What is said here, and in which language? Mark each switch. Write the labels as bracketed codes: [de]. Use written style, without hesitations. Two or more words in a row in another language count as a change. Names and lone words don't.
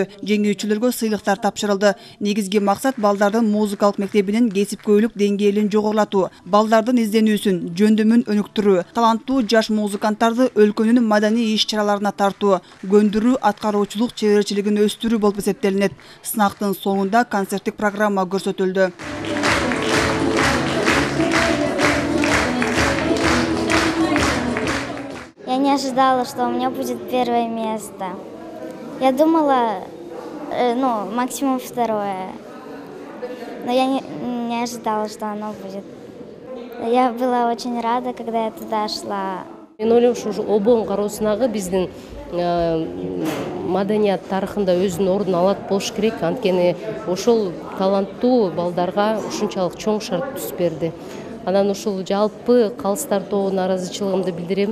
[ky] Жеңүүчүлөргө сыйлыктар тапшырылды. Негизги максат балдардын музыкалык мектебинин кесипкөйлүк деңгээлин жогорулатуу, балдардын изденүүсүн, жөндөмүн өнүктүрүү, таланттуу жаш музыканттарды өлкөнүн маданий иш-чараларына тартуу, көндүрүү, аткаруучулук чеберчилигин өстүрүү болуп эсептелинет. Сынактын соңунда концерттик программа көрсөтүлдү. [ru] Я не ожидала, что у меня будет первое место. Я думала, максимум второе. Но я не ожидала, что оно будет. Я была очень рада, когда я туда шла. [ky] Мен ойлойм, ушу обон кароосунагы биздин маданият тарыхында өзүнүн ордун алат болуш керек. Анткени ошол таланттуу балдарга ушунчалык чоң шарт түз берди. Анан ушул жалпы калыстар тобуна ыраазычылыгымды билдирем.